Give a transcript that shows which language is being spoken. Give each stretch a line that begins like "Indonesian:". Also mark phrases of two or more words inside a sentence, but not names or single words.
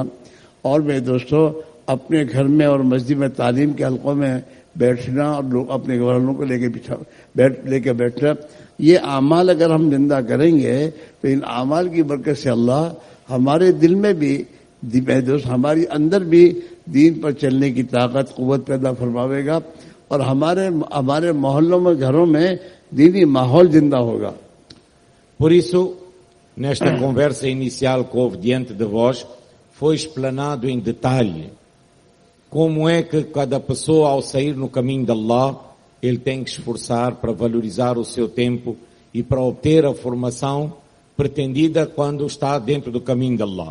Hindi: और मेरे दोस्तों, अपने घर में और मस्जिद में तालीम के हलकों में बैठना और लोग अपने घरवालों को लेके बैठना, ये आमाल अगर हम जिंदा करेंगे तो इन आमाल की बरकत से अल्लाह हमारे दिल में भी, मेरे दोस्त, हमारी अंदर भी दीन पर चलने की ताकत, कुव्वत पैदा फरमावेगा और हमारे मोहल्लों में, घरों में दीनी माहौल जिंदा होगा।
Portuguese: Por isso, nesta conversa inicial que houve diante de vós, foi explanado em detalhe como é que cada pessoa, ao sair no caminho de Allah, ele tem que esforçar para valorizar o seu tempo e para obter a formação pretendida quando está dentro do caminho de Allah.